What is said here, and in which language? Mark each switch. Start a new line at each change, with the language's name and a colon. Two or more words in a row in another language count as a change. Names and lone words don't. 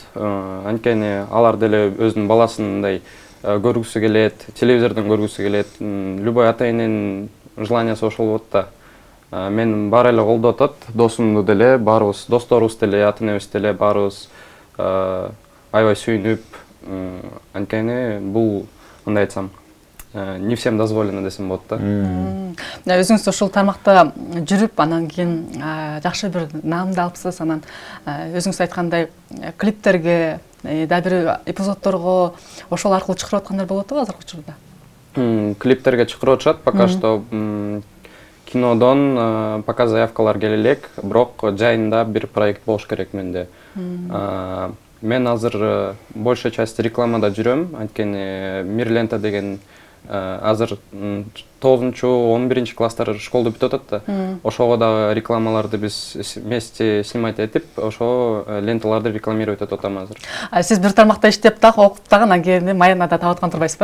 Kyrgyz: Анткени алар деле өзүнүн баласын мындай көргүсү келет, телевизордон көргүсү келет. Любой ата-эненин желаниясы ошол болот да. Мен баары эле колдоп атат, досумду деле, баарыбыз, досторубуз деле, ата-энебиз деле баарыбыз аябай сүйүнүп, анткени бул мындай айтсам,
Russian: не всем дозволено
Kyrgyz: десем болот да. Өзүңүз ушул тармакта жүрүп, анан кийин жакшы бир наамды алыпсыз, анан өзүңүз айткандай клиптерге, да бир эпизоддорго ошол аркылуу чакырып аткандар болуп атпайбы азыркы учурда? Клиптерге чакырып атышат,
Russian: пока что
Kyrgyz: кинодон пока заявкалар келе элек, бирок жайында бир проект болуш керек менде. Мен азыр
Russian: большая часть
Kyrgyz: рекламада жүрөм, анткени Мир лента деген азыр 9-11 класстар школду бүтүп атат да. Ошого дагы рекламаларды биз
Russian: вместе снимать
Kyrgyz: этип, ошо ленталарды рекламировать этип атам азыр. Сиз бир тармакта иштеп дагы, окуп дагы, анан кийин маянада таап аткан турбайсызбы?